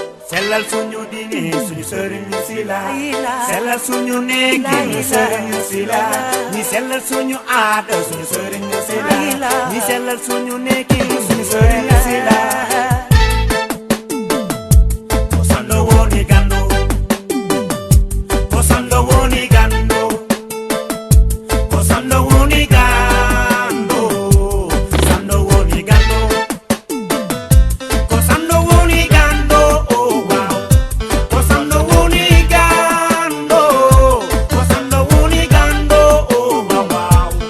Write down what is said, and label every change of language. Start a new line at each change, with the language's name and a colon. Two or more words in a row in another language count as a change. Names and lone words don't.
Wolof: Sellal suñu diine, suñu sëriñ ñu si la. Sellal suñu néeg, suñu sëriñ ñu si la. Ñi sellal suñu aada, suñu sëriñ ñu si la. Ñi sellal suñu néeg, suñu sëriñ ñu si la.
Fula: Kosando woni gando. Kosando woni gando. Ko sando woni gando, sando woni gando. Ko sando woni gando, oh wow. Ko sando woni gando, ko sando woni gando, oh wow, wow.